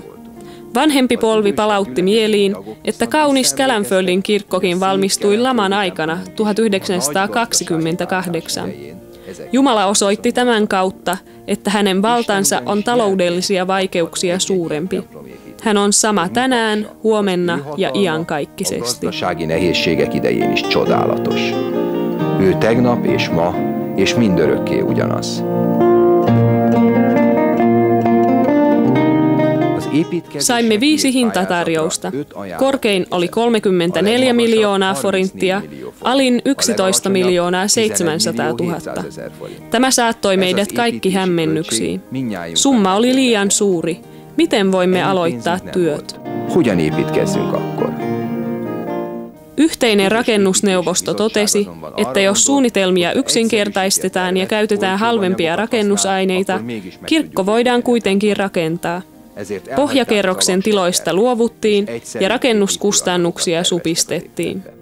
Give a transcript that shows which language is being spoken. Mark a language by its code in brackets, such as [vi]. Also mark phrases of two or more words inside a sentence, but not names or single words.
[fi] Vanhempi polvi palautti mieliin, että kaunis Kelenföllin kirkkokin valmistui laman aikana 1928. Jumala osoitti tämän kautta, että hänen valtansa on taloudellisia vaikeuksia suurempi. Hän on sama tänään, huomenna ja iankaikkisesti. [hu] Ő tegnap és ma, és mindörökké ugyanaz. Az [fi] Saimme 5 hintatarjousta. Korkein oli 34 miljoonaa forinttia, alin 11 700 000. Tämä saattoi meidät kaikki hämmennyksiin. Summa oli liian suuri. Miten voimme aloittaa työt? [hu] Hogyan építkezzünk akkor? [fi] Yhteinen rakennusneuvosto totesi, että jos suunnitelmia yksinkertaistetaan ja käytetään halvempia rakennusaineita, kirkko voidaan kuitenkin rakentaa. Pohjakerroksen tiloista luovuttiin ja rakennuskustannuksia supistettiin.